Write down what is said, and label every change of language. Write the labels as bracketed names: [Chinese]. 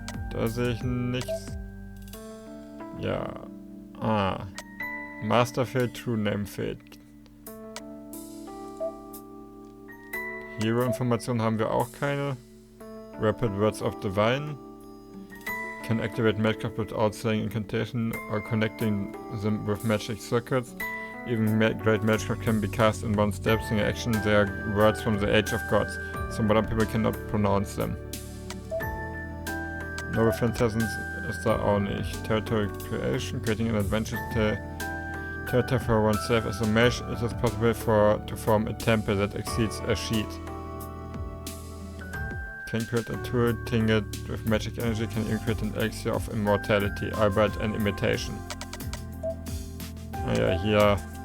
[German] Da sehe ich nichts. Ja. Master fehlt, True Name fehlt. Hero-Informationen haben wir auch keine. [English] Rapid Words of Divine. Can activate Magecraft without saying incantation or connecting them with magic circuits. Even great Magecraft can be cast in one step. Single action, they are words from the Age of Gods. So modern people cannot pronounce them. [German] Noble Phantasms ist da auch nicht. [English] Territory Creation, creating an adventure territory for oneself as a mage, it is possible to form a temple that exceeds a sheet. Can create a tool tinged with magic energy, can even create an elixir of immortality, albeit an imitation. [German] Naja, hier...